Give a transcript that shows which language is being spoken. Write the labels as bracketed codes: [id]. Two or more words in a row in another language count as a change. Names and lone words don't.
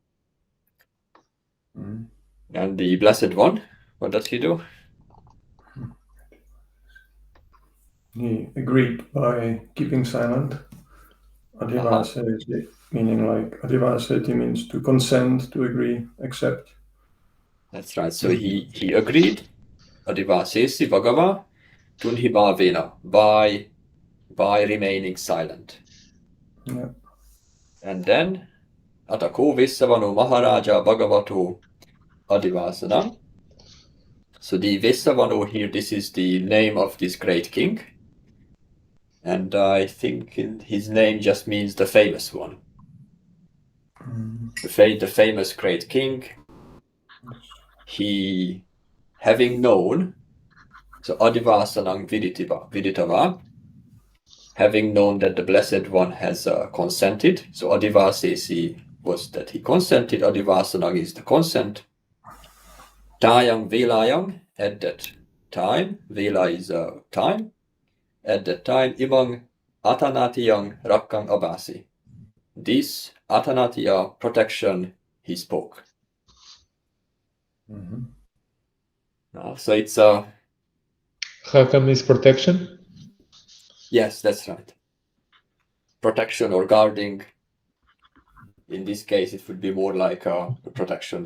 [en] And the Blessed One, what does he do? He agreed by keeping silent. Adivaseti, meaning like adivaseti means to consent, to agree, accept. That's right. So he agreed. [pi] Adivasesi bhagava tunhibhavena, [en] by remaining silent. Yeah. And then [pi] atako vissavano maharaja bhagavato adivasana. [en] So the Vissavano here, this is the name of this great king. And I think his name just means the famous one. The famous great king. He, having known, so [pi] adivasanang viditava, [en] having known that the Blessed One has consented. So adivasesi was that he consented, adivasanang is the consent. [pi] Tayang velayang, [en] at that time, vela is time, at that time, [pi] imang Āṭānāṭiyang rakkang abhasi. [en] This Āṭānāṭiya protection he spoke. So it's Rakkam is protection? yes, that's right. Protection or guarding. In this case, it would be more like protection.